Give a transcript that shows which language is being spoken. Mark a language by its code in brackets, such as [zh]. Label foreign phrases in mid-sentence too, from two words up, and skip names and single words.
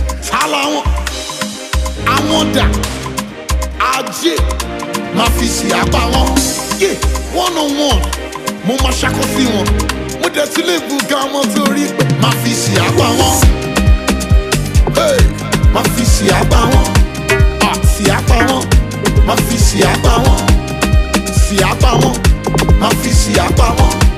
[yo] Ta la wọn? Àwọn dà? Ajé. Má fi ṣe àbá wọn. [en] Yeah, one on one. [yo] Mo máa ṣakọ sí wọn. Mo dẹ̀ tún lè bu ga wọn torí pé má fi ṣe àbá wọn. Hey, má fi ṣe àbá wọn. Ah, ṣe àbá wọn. Má fi ṣe àbá wọn. Ṣe àbá wọn. Má fi ṣe àbá wọn.